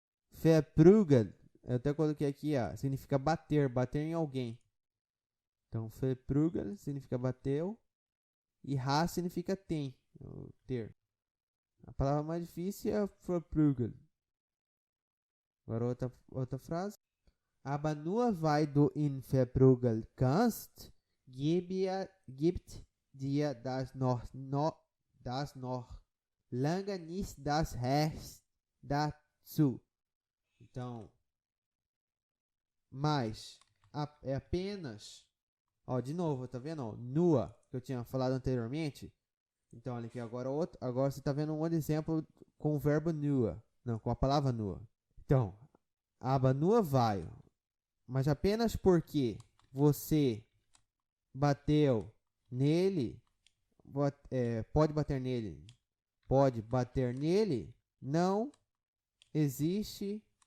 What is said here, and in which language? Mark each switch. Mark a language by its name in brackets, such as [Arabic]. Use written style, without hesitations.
[Portuguese] Verprügelt, eu até coloquei aqui, significa bater em alguém. Então, verprügelt significa bateu. E has significa tem, ter. A palavra mais difícil é verprügelt. Agora outra frase. [German] Aber nur weil du ihn verprügeln kannst, gibt dir das noch lange nicht das Recht dazu. [Portuguese] Então, mas é apenas, ó, de novo, tá vendo? Ó, nua, que eu tinha falado anteriormente. Então, olha aqui, agora você tá vendo um outro exemplo com o verbo nua. Não, com a palavra nua. Então, [German] aber nur weil, [Portuguese] mas apenas porque você bateu nele, pode bater nele, não existe